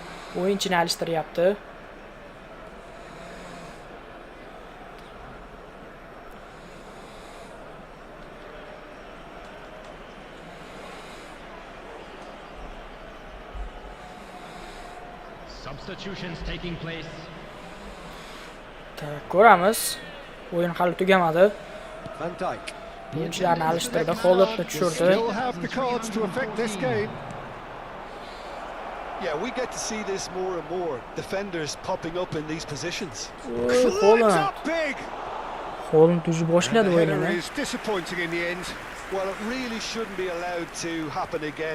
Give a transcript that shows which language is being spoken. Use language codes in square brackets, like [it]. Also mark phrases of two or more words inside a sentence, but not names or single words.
[uz] O'yinchini alishtiryapti. [en] Substitutions taking place. [uz] Ko'ramiz. O'yin hali tugamadi. Van Dijk. O'yinchilarni alishtirdi, Hollandni tushirdi. [en] Still have the cards to affect this game. Yeah, we get to see this more and more. Defenders popping up in these positions. Climbs Holland. up big. [uz] Holland tujib [en] And [uz] boshladi [en] the header [uz] o'yinini. [en] is disappointing in the end. Well, it really shouldn't be allowed to happen again.